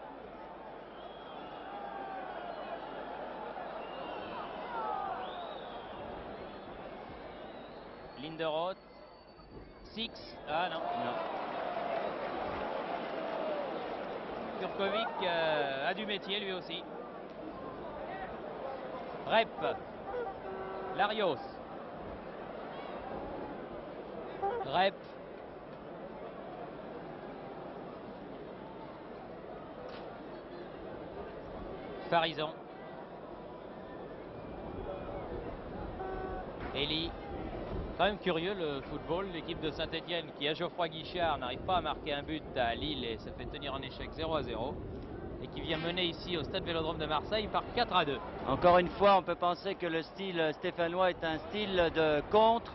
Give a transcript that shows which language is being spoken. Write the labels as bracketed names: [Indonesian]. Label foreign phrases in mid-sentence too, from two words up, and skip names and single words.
[French] Linderoth. Six. Ah non. Kurkovic a du métier lui aussi. Rep. Larios. Rep. Farison. Eli. Quand même curieux le football, l'équipe de Saint-Etienne qui à Geoffroy Guichard n'arrive pas à marquer un but à Lille et se fait tenir en échec 0-0 et qui vient mener ici au stade Vélodrome de Marseille par 4-2. Encore une fois, on peut penser que le style stéphanois est un style de contre.